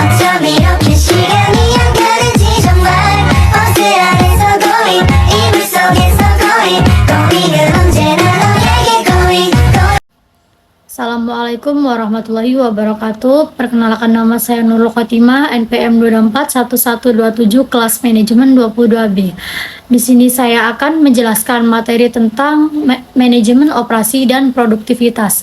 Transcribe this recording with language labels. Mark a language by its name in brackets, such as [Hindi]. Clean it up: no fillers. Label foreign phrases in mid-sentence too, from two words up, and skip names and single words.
[Korean] 이렇게 시간이 안 가는지 정말 버스 안에서 고민 이불 속에서 고민은 언제나 너에게 고민. [Arabic] Assalamualaikum warahmatullahi wabarakatuh. [Indonesian] Perkenalkan, nama saya Nurul Khotimah, NPM 2241127, kelas manajemen 22B. Di sini saya akan menjelaskan materi tentang manajemen operasi dan produktivitas.